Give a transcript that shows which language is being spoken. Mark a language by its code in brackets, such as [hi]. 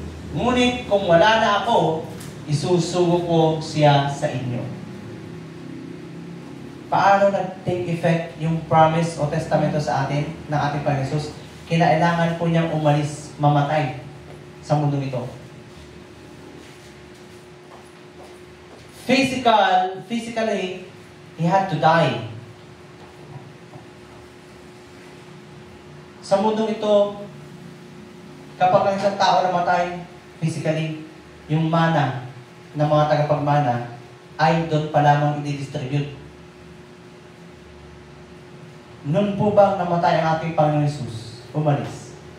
[tl] Ngunit kung wala na ako, isusugo ko siya sa inyo. Paano nag-take effect yung promise o testamento sa atin ng ating Panginoon Hesus? Kinailangan po niyang umalis, mamatay sa mundong ito. [en] Physically, He had to die. [tl] Sa mundong ito, kapag ang isang tao namatay, physically, yung mana ng mga tagapagmana ay doon pa lamang i-distribute. Noon po bang namatay ang ating Panginoon Hesus? Umalis.